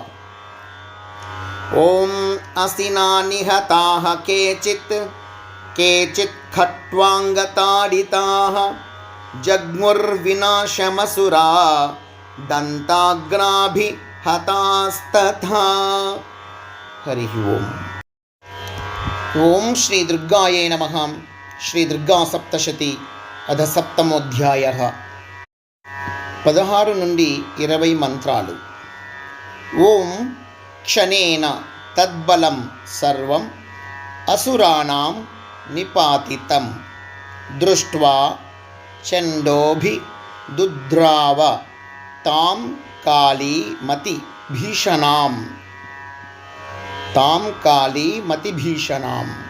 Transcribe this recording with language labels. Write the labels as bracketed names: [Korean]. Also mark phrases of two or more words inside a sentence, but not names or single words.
[Sanskrit] ॐ असिना निहताः केचित् खट्वाङ्गताडिताः जग्मुर्विनाशमसुरा दन्ताग्राभिहतास्तथा। हरिः ओम्। ఓం శ్రీ దుర్గాయై నమః. శ్రీ దుర్గా సప్తశతి అధ సప్తమోధ్యాయః. [Telugu] 16 నుండి 20 మంత్రాలు. [Sanskrit] ఓం క్షణేన తద్బలం సర్వం అసురాణాం నిపాతితం దృష్ట్వా చండోభిదుద్రావ తాం కాళీమతిభీషణాం.